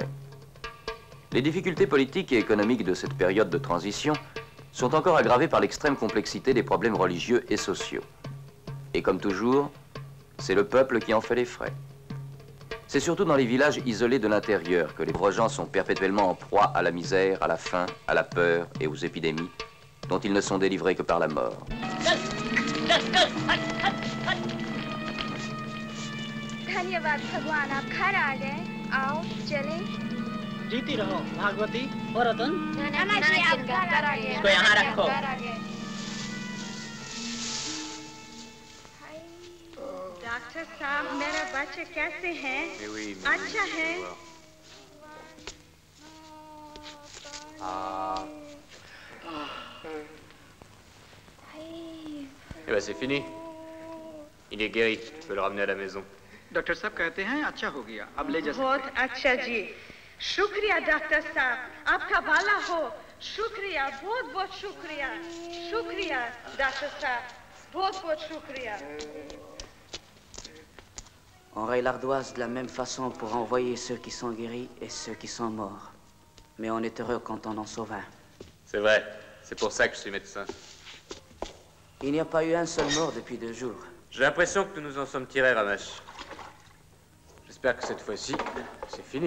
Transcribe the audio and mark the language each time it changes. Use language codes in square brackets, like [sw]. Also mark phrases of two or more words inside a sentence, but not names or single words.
[fr] Les difficultés politiques et économiques de cette période de transition sont encore aggravées par l'extrême complexité des problèmes religieux et sociaux. Et comme toujours, c'est le peuple qui en fait les frais. C'est surtout dans les villages isolés de l'intérieur que les pauvres gens sont perpétuellement en proie à la misère, à la faim, à la peur et aux épidémies, dont ils ne sont délivrés que par la mort. [hi] धन्यवाद भगवान, आप घर आ गए। आओ चलें। जीती रहो भागवती और रतन। नमस्ते, आप घर आ गए। इसको यहाँ रखो। डॉक्टर साहब, मेरा बच्चा कैसे है? अच्छा है। [fr] Eh ben c'est fini. Il est guéri, tu peux le ramener à la maison. [hi] डॉक्टर साहब कहते हैं अच्छा हो गया, अब ले जा सकते हैं। बहुत अच्छा जी, शुक्रिया डॉक्टर साहब, आपका भला हो। शुक्रिया, बहुत बहुत शुक्रिया। शुक्रिया डॉक्टर साहब, बहुत बहुत शुक्रिया। [fr] On raye l'ardoise de la même façon pour envoyer ceux qui sont guéris et ceux qui sont morts. Mais on est heureux quand on en sauve un. C'est vrai, c'est pour ça que je suis médecin. Il n'y a pas eu un seul mort depuis 2 jours. J'ai l'impression que nous nous en sommes tirés, Ramesh. J'espère que cette fois-ci, c'est fini.